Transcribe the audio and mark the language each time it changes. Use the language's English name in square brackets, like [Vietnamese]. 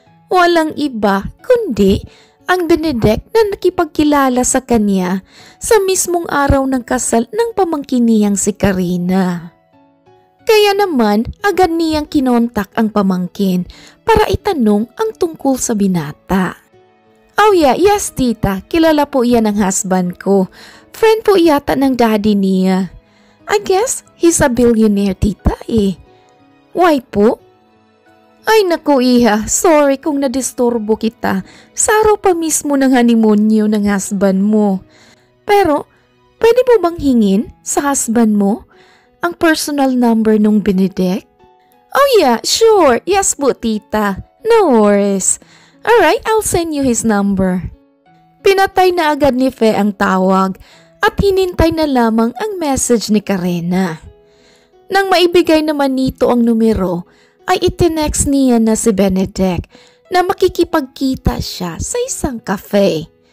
[Filipino] Walang iba kundi ang Benedek na nakipagkilala sa kanya sa mismong araw ng kasal ng pamangkin niyang si Karina. Kaya naman agad niyang kinontak ang pamangkin para itanong ang tungkol sa binata. [English] Oh yeah, yes [Filipino] tita, kilala po iyan ng husband ko. Friend po yata ng daddy niya. [English] I guess he's a billionaire tita eh. Why po? [Filipino] Ay naku iha, sorry kung nadisturbo kita sa araw pa mismo ng honeymoon niyo ng husband mo. Pero pwede mo bang hingin sa husband mo ang personal number nung Benedek? [English] Oh yeah, sure. Yes po tita. No worries. Alright, I'll send you his number. [Filipino] Pinatay na agad ni Fe ang tawag at hinintay na lamang ang message ni Karina. Nang maibigay naman nito ang numero, ay itinext niya na si Benedek na makikipagkita siya sa isang cafe.